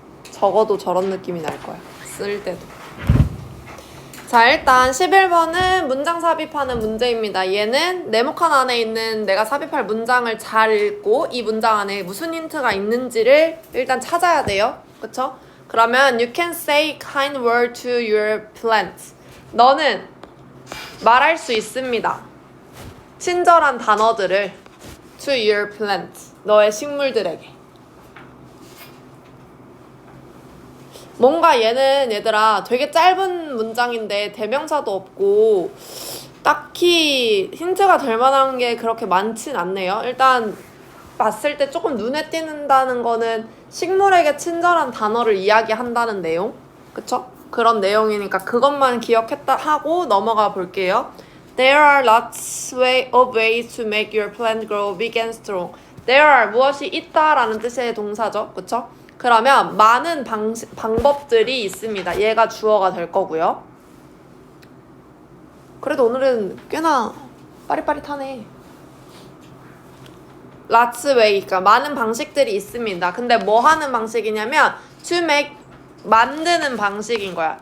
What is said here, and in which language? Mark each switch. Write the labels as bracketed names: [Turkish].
[Korean] 적어도 저런 느낌이 날 거야. 쓸 때도. 자, 일단 11번은 문장 삽입하는 문제입니다. 얘는 네모칸 안에 있는 내가 삽입할 문장을 잘 읽고 이 문장 안에 무슨 힌트가 있는지를 일단 찾아야 돼요. 그쵸? [English] 그러면 you can say kind word to your plant. [Korean] 너는 말할 수 있습니다. 친절한 단어들을 [English] to your plant. [Korean] 너의 식물들에게. 뭔가 얘는 얘들아 되게 짧은 문장인데 대명사도 없고 딱히 힌트가 될 만한 게 그렇게 많진 않네요. 일단 봤을 때 조금 눈에 띄는다는 거는 식물에게 친절한 단어를 이야기한다는 내용. 그쵸? 그런 내용이니까 그것만 기억했다 하고 넘어가 볼게요. [English] There are lots of ways to make your plant grow big and strong. There are [Korean] 무엇이 있다라는 뜻의 동사죠. 그쵸? 그러면 많은 방법들이 있습니다. 얘가 주어가 될 거고요. 그래도 오늘은 꽤나 빠릿빠릿하네. [English] Lots way, [Korean] 그러니까 많은 방식들이 있습니다. 근데 뭐 하는 방식이냐면 [English] to make, [Korean] 만드는 방식인 거야.